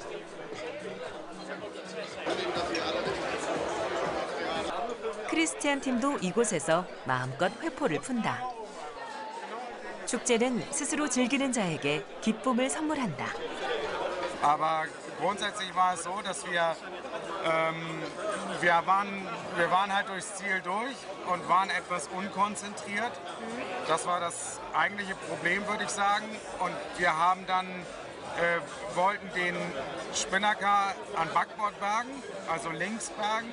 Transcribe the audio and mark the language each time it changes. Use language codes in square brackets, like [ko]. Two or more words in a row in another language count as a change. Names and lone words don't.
[ko] 크리스티안 팀도 이곳에서 마음껏 회포를 푼다. 축제는 스스로 즐기는 자에게 기쁨을 선물한다. [de] Aber grundsätzlich war es so, dass wir waren halt durchs Ziel durch und waren etwas unkonzentriert. Das war das eigentliche Problem, würde ich sagen. Und wir haben dann wollten den Spinnaker an Backbord bergen, also links bergen.